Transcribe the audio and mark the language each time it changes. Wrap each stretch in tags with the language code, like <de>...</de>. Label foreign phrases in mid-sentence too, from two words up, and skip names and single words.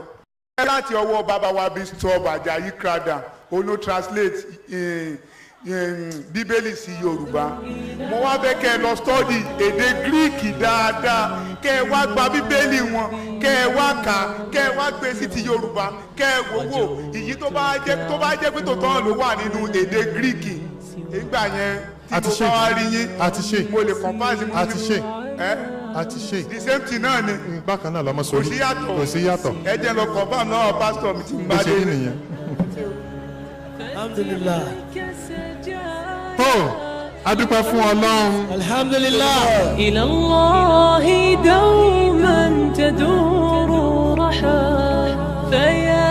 <yo>láti ọwọ́ bàbá wa Bishop Ajayi Crowther ono translate bíbélì sí Yorùbá mo wá fẹ́ kẹ́ ẹ lọ study èdè Greek dáadáa kẹ́ ẹ wá gba bíbélì wọn kẹ́ ẹ wá kà kẹ́ ẹ wá gbé sí ti Yorùbá kẹ́ ẹ wò èyí tó bá jẹ́ pé tòótọ́ ló wà nínú èdè Greek ìgbà yẹn tí mo bá wá rí yín mo lè compare mo àti ṣe</yo> <en>the same thing</en> <yo>náà ni bákan náà lọmọ sórí kò sí yàtọ̀ ẹ jẹ́ lọ confirm náà pásítọ̀ mi ti ń bá dé nìyẹn.</yo> <ar>الحمد لله.</ar> <yo>tó adúpẹ́ fún Ọlọ́run.</yo> <ar>الحمد لله. إلى الله دوما تدور رحى</ar>